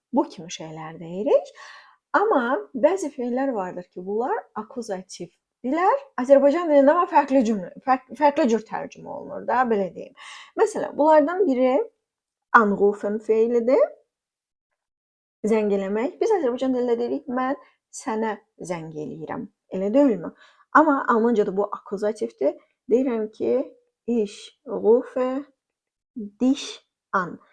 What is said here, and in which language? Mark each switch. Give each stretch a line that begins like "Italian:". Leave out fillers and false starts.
Azerbaijani: Bu kimi şeylər deyirik. Amma bəzi feillər vardır ki, bunlar akuzativdirlər. Azərbaycan dilində amma fərqli cür tərcümə olunur da, belə deyim. Məsələn, bunlardan biri anrufen feilidir. Zəng eləmək. Biz Azərbaycan dilində deyirik, mən sənə zəng eləyirəm. Elə deyilmi? Amma Almancada bu akuzativdir. Deyirəm ki,
German: ich rufe dich an.